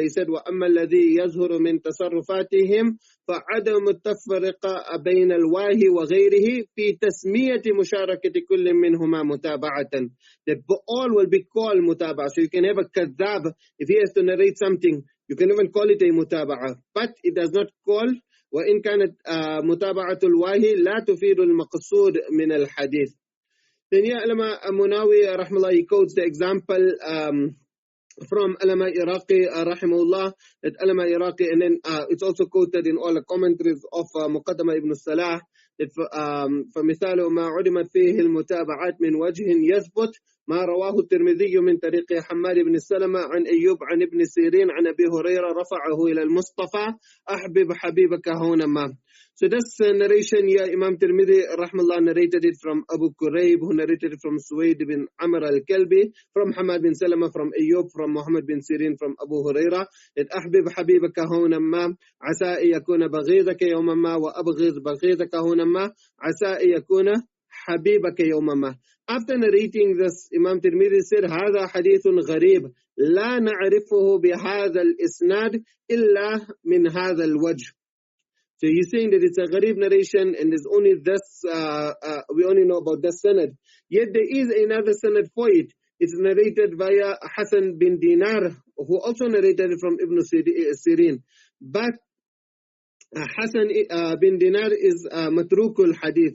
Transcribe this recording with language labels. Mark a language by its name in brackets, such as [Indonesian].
[English] He said, [Arabic] وَأَمَّا الَّذِي يَظْهُرُ مِنْ تَصَرُّفَاتِهِمْ فَعَدَمُ التَّفْرِقَ بَيْنَ الْوَاهِ وَغَيْرِهِ فِي تَسْمِيَةِ مُشَارَكَةِ كُلٍّ مِّنْهُمَا مُتَابَعَةً. [English] That all will be called mutaba'a. So you can have a kadhab, if he has to narrate something, you can even call it a mutaba'a. But it does not call, [Arabic] وَإِنْ كَانَتْ مُتَابَعَةُ الْوَاهِ لَا تُفِيدُ الْمَقْصُودِ مِنَ الْحَدِيثِ. [English] Then here Alama Munawi rahmallah, he quotes the example from Alama Iraqi rahimahullah, that Alama Iraqi, and then it's also quoted in all the commentaries of Muqaddama ibn Salah, that [Arabic] فَمِثَالُ مَا عُدِمَتْ فِيهِ الْمُتَابَعَاتِ مِنْ وَجْهٍ يَثْبُتْ ما رواه الترمذي من طريق حماد بن سلمة عن أيوب عن ابن سيرين عن أبي هريرة رفعه إلى المصطفى أحبب حبيبك هونما. [English] So this narration here, Imam Tirmidhi rahmallah narrated it from Abu Kurayb, who narrated it from Suwaid bin Amr al-Kalbi, from Hamad bin Salama, from Ayyub, from Muhammad bin Sirin, from Abu Huraira, that [Arabic] أحبب حبيبك هونما عسى أن يكون بغيضك يوما ما وأبغض بغيضك هونما عسى أن يكون حبيبك يوما ما. [English] After narrating this, Imam Tirmidhi said, [Arabic] هذا حديث غريب لا نعرفه بهذا الإسناد إلا من هذا الوجه. [English] So he's saying that it's a gharib narration and there's only this, we only know about this sanad. Yet there is another sanad for it. It's narrated via Hassan bin Dinar, who also narrated it from Ibn Sirin. But Hassan bin Dinar is matrukul hadith.